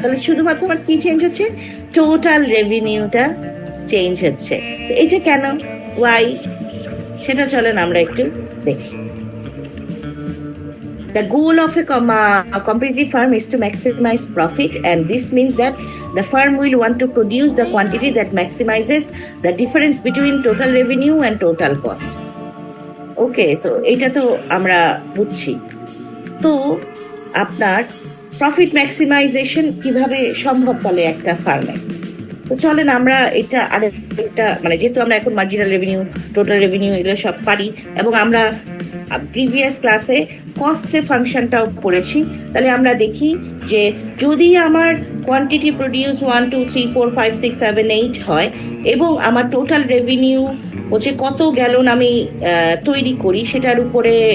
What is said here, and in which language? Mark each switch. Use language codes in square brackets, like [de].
[bn] তাহলে শুধুমাত্র আমার কি চেঞ্জ হচ্ছে? টোটাল রেভিনিউটা চেঞ্জ হচ্ছে। তো এটা কেন, ওয়াই, সেটা চলেন আমরা একটু দেখি। [en] The goal of a competitive firm is to maximize profit, and this means that the firm will want to produce the quantity that maximizes the difference between total revenue and total cost. Okay, [bn] তো এটা তো আমরা বুঝছি। তো আপনার profit maximisation কিভাবে সম্ভব তাহলে একটা ফার্মে? তো চলেন আমরা এটা আরেকটা মানে যেহেতু আমরা এখন মার্জিনাল রেভিনিউ, টোটাল রেভিনিউ এগুলো সব পারি এবং আমরা প্রিভিয়াস ক্লাসে কস্টের ফাংশনটাও পড়েছি, তাহলে আমরা দেখি যে যদি আমার কোয়ান্টিটি প্রডিউস 1 2 3 4 5 6 7 8 হয় এবং আমার টোটাল রেভিনিউ হচ্ছে কত গ্যালন আমি তৈরি করি সেটার উপরে